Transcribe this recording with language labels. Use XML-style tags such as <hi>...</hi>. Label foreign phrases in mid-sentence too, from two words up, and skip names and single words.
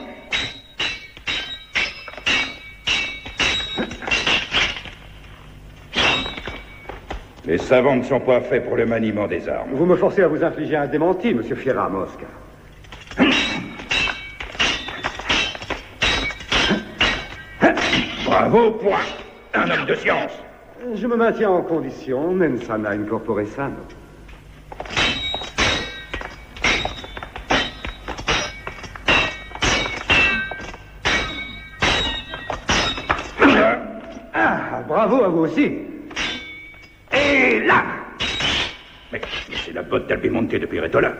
<fr>Les savants ne sont pas faits pour le maniement des armes. Vous me forcez à vous infliger un démenti, monsieur Fiera Mosca. Bravo, point. Un homme de science. Je me maintiens en condition,</fr> <la>mens sana in corpore sano.</la> <fr>Ah, bravo à vous aussi. Et là! Mais c'est la botte d'Albimonte de Piretola.</fr>